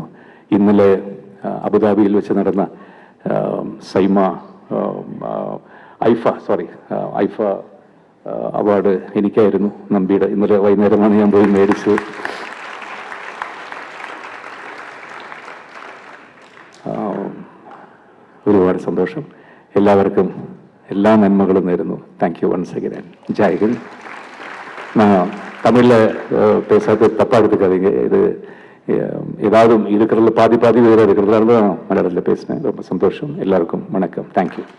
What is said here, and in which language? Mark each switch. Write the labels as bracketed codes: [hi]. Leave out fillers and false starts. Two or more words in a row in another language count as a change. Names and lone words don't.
[ml] ഇന്നലെ അബുദാബിയിൽ വെച്ച് നടന്ന ഐഫ അവാർഡ് എനിക്കായിരുന്നു, നമ്പിയുടെ. ഇന്നലെ വൈകുന്നേരമാണ് ഞാൻ പോയി മേടിച്ചത്. ഒരുപാട് സന്തോഷം. എല്ലാവർക്കും എല്ലാ നന്മകളും നേരുന്നു. [en] thank you once again. [ml] ജയ് ഹിന്ദ്. [ta] தமிழில் பேசாது தப்பாக எடுத்துக்காதீங்க. இது ஏதாவது இருக்கிறதுல பாதி வேறு இருக்கிறதுனால தான் மலையாளத்தில் பேசினேன். ரொம்ப சந்தோஷம். எல்லாருக்கும் வணக்கம். தேங்க்யூ.